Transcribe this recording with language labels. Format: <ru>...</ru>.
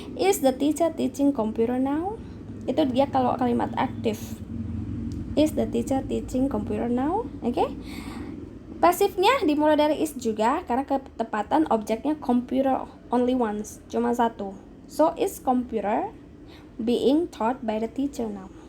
<en>Is the teacher teaching computer now?</en> <id>Itu dia kalau kalimat aktif.</id> <en>Is the teacher teaching computer now? Oke.</en> <id>Pasifnya dimulai dari is juga karena ketepatan objeknya</id> <en>computer only once,</en> <id>cuma satu.</id> <en>So is computer being taught by the teacher now?</en>